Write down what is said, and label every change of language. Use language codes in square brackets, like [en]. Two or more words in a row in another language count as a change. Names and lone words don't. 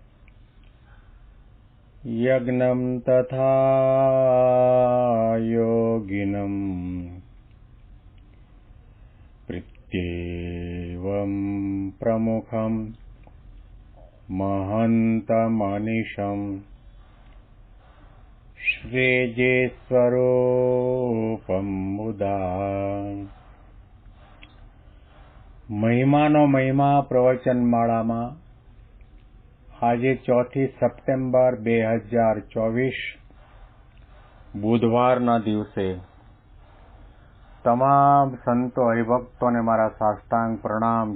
[sa] यज्ञं तथा योगिनं प्रत्येवं प्रमुखं महन्तमनिशं श्रीजेस्वरूपं मुदा [gu] મહિમાનો મહિમા પ્રવચનમાળામાં આજે 4 સપ્ટેમ્બર 2024 બુધવારના દિવસે તમામ સંતો હરિભક્તોને મારા સાષ્ટાંગ પ્રણામ.